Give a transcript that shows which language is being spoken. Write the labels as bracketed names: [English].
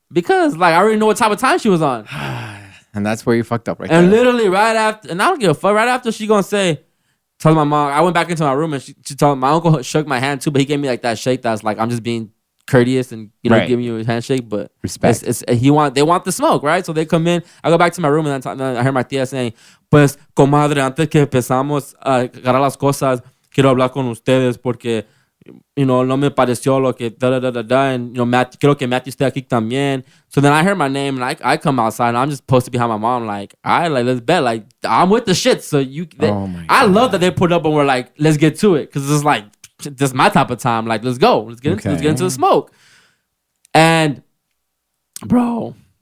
[English] Because like I already know what type of time she was on. And that's where you fucked up right and there. Literally right after, and I don't give a fuck, right after she gonna say, tell my mom, I went back into my room and she told my uncle shook my hand too, but he gave me like that shake that's like, I'm just being courteous and giving you a handshake, but respect. They want the smoke, right? So they come in, I go back to my room and then I hear my tia saying, [Spanish] pues comadre, antes que empezamos a agarrar las cosas, quiero hablar con ustedes porque no me pareció lo que [English] and [Spanish] quiero que Matthew esté aquí también. [English] So then I heard my name and I come outside and I'm just posted behind my mom like, all right, like let's bet, like I'm with the shit. So I love that they put up and we're like, let's get to it because it's like this is my type of time. Like let's go, let's get into the smoke. And bro,